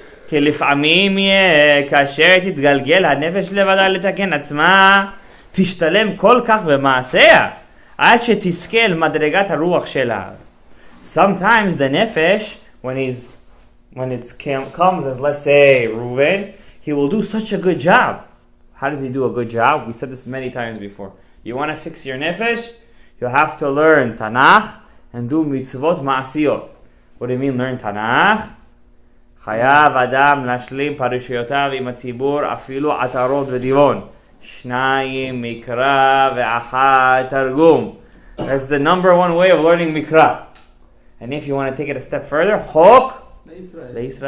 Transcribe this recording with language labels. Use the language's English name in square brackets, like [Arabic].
[Hebrew] כי לפעמים כאשר תתגלגל הנפש לבדה לתקן עצמה, תשתלם כל כך במעשיה, עד שתזכה למדרגת הרוח שלה. [English] Sometimes the nefesh, when it comes as, let's say, Reuven, he will do such a good job. How does he do a good job? We said this many times before. You want to fix your nefesh? You have to learn Tanakh and do mitzvot ma'asiyot. What do you mean learn Tanakh? [Hebrew] חייב אדם להשלים פרשיותיו עם הציבור אפילו עטרות ודיבון. 2 מקרא ואחד תרגום. [English] That's the number one way of learning מקרא. And if you want to take it a step further, חוק לישראל.